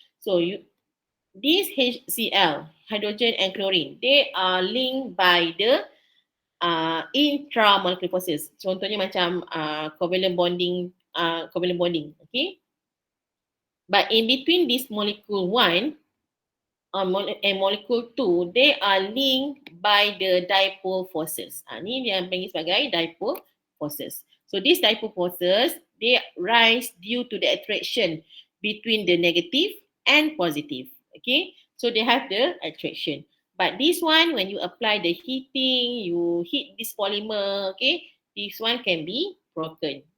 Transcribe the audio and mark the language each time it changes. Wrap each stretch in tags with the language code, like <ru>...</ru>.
<en>So this HCl, hydrogen and chlorine, they are linked by the intramolecular forces.</en> <ms>Contohnya macam covalent bonding, okay.</ms> <en>But in between this molecule 1 and molecule 2, they are linked by the dipole forces.</en> <ms>Ni dia panggil sebagai dipole forces.</ms> <en>So these dipole forces, they rise due to the attraction between the negative and positive. Okay, so they have the attraction. But this one, when you apply the heating, you heat this polymer, okay, this one can be broken.</en>